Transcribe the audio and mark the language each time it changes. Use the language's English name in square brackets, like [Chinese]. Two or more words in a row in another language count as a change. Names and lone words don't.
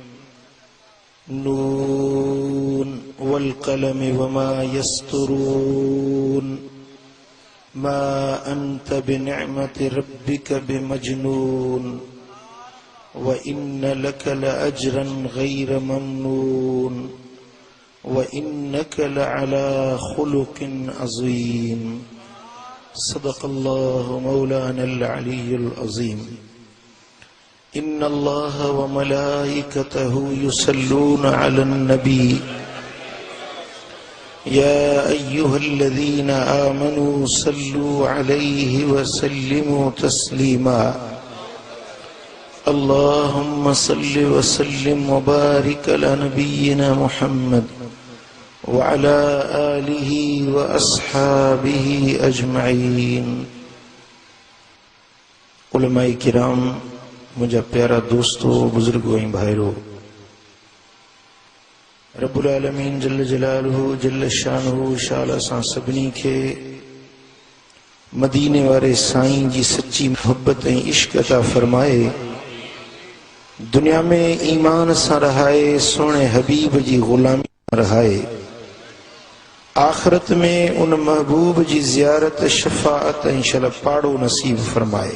[Arabic] ن والقلم وما يسطرون ما أنت بنعمة ربك بمجنون وإن لك لأجرا غير ممنون وإنك لعلى خلق عظيم. صدق الله مولانا العلي العظيم. إن الله وملائكته يصلون على النبي يا أيها الذين آمنوا صلوا عليه وسلموا تسليما. اللهم صل وسلم وبارك على نبينا محمد وعلى آله وأصحابه أجمعين. [Sindhi] उलमाए किराम, मुझा प्यारा दोस्तों, बुजुर्गों ऐं भाइरो, [Arabic] رب العالمين جل جلاله جل شانه [Sindhi] शाला सां सभिनी खे मदीने वारे साईं जी सच्ची मोहब्बत ऐं इश्क अता फरमाए, दुनिया में ईमान सां रहाए, सोने हबीब जी गुलामी रहाए, आखिरत में उन महबूब जी ज़ियारत शफाअत ऐं शलपाड़ो नसीब फरमाए।